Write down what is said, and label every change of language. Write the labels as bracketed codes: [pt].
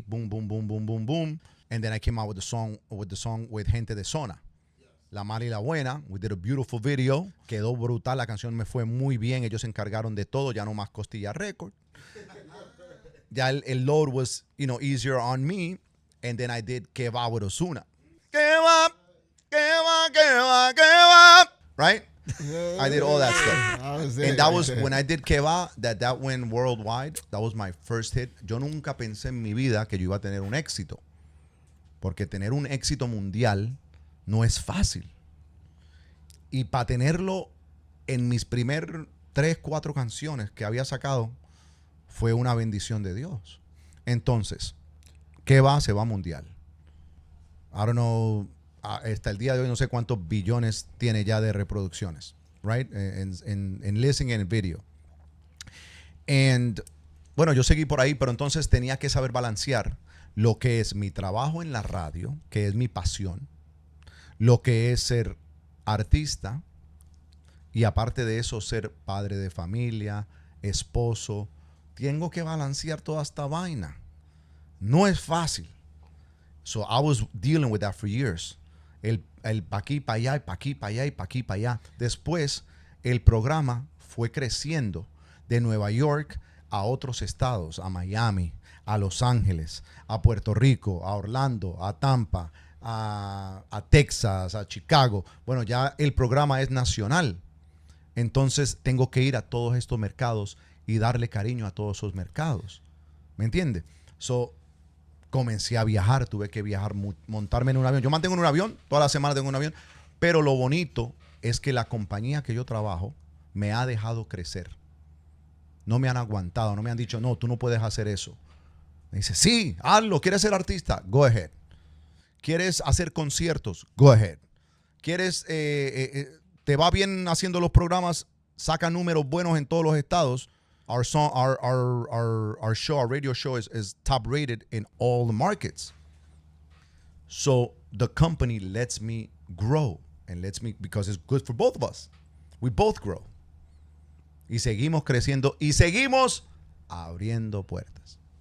[en] Boom, boom, boom, boom, boom, boom. And then I came out with the song with Gente de Zona. La Mala y la Buena. We did a beautiful video. [es] Quedó brutal. La canción me fue muy bien. Ellos se encargaron de todo. Ya no más Costilla Record. Ya el [en] load was, easier on me. And then I did Que Va with Ozuna. Que va, que va, que va, que va. Right? I did all that stuff. I was there, And that right was there. when I did Que Va, that went worldwide. That was my first hit. [es] Yo nunca pensé en mi vida que yo iba a tener un éxito. Porque tener un éxito mundial no es fácil. Y para tenerlo en mis primer 3-4 canciones que había sacado, fue una bendición de Dios. Entonces, ¿qué va? Se va mundial. [en] I don't know, [es] hasta el día de hoy no sé cuántos billones tiene ya de reproducciones, [en] right? [es] En [en] listening and video. And, [es] bueno, yo seguí por ahí, pero entonces tenía que saber balancear lo que es mi trabajo en la radio, que es mi pasión, lo que es ser artista y aparte de eso ser padre de familia, esposo. Tengo que balancear toda esta vaina. No es fácil. [en] So I was dealing with that for years. [es] El pa' aquí, pa' allá, y pa' aquí, pa' allá, y pa' aquí, pa' allá. Después, el programa fue creciendo de Nueva York a otros estados, a Miami, a Los Ángeles, a Puerto Rico, a Orlando, a Tampa, a Texas, a Chicago. Bueno, ya el programa es nacional. Entonces tengo que ir a todos estos mercados y darle cariño a todos esos mercados. ¿Me entiende? So, comencé a viajar, tuve que viajar, montarme en un avión. Yo mantengo en un avión, toda la semana tengo un avión, pero lo bonito es que la compañía que yo trabajo me ha dejado crecer. No me han aguantado, no me han dicho, no, tú no puedes hacer eso. Me dice, sí, hazlo, ¿quieres ser artista? [en] Go ahead. [es] ¿Quieres hacer conciertos? [en] Go ahead. [es] ¿Quieres, te va bien haciendo los programas, saca números buenos en todos los estados? [en] Our song, our show, our radio show is top rated in all the markets. So the company lets me grow and lets me, because it's good for both of us. We both grow. [es] Y seguimos creciendo y seguimos abriendo puertas.